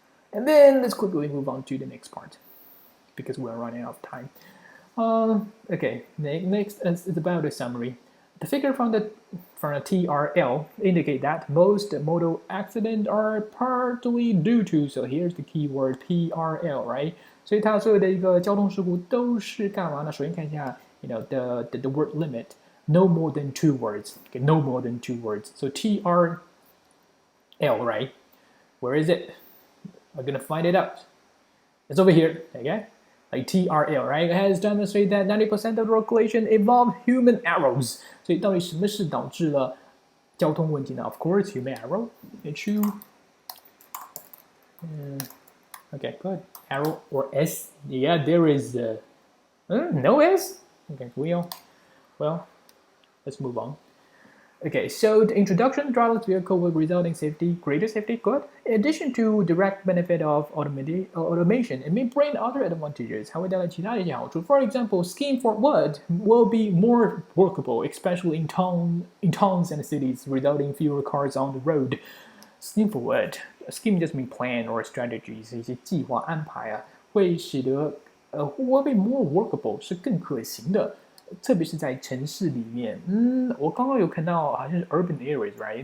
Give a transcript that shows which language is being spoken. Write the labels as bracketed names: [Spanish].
[English] And then let's quickly move on to the next part because we're running out of time. Okay, next is about a summary. The figure from the TRL indicate that most motor accidents are partly due to. So here's the keyword PRL, right? [Chinese] 所以它所有的一个交通事故都是干嘛呢？首先看一下 [English] the word limit, no more than 2 words. Okay, no more than 2 words. So TRL, right? Where is it? We're gonna find it out. It's over here, okay? Like TRL, right? It has demonstrated that 90% of road collision involve human errors. [Chinese] 所以到底什么是导致了交通问题呢？ [English] Of course, human error. It's you. Okay, good. arrow or S. Yeah, there is no S. Okay, well, let's move on. Okay, so the introduction of driverless vehicle will result in greater safety, good. In addition to direct benefit of automation, it may bring other advantages. [Chinese] 还会带来其他的一些好处。 [English] For example, skiing for wood will be more workable, especially in towns and cities, resulting in fewer cars on the road. Scheme for wood, scheme just mean plan or strategies， [Chinese] 一些计划安排啊，会使得 [English] will be more workable 是更可行的。 [Chinese] 特别是在城市里面，我刚刚有看到好像是 [English] urban areas, right?